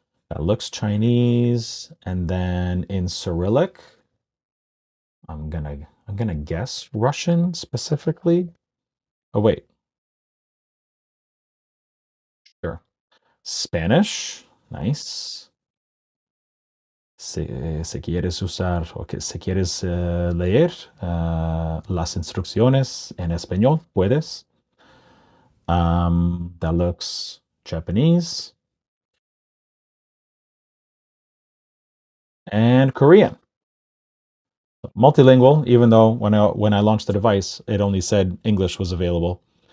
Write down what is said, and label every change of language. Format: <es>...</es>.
<en>That looks Chinese, and then in Cyrillic, I'm gonna guess Russian specifically. Oh wait, sure. Spanish, nice.</en> <es>Si quieres usar o que si quieres leer las instrucciones en español, puedes.</es> <en>That looks Japanese and Korean. Multilingual, even though when I launched the device, it only said English was available.</en>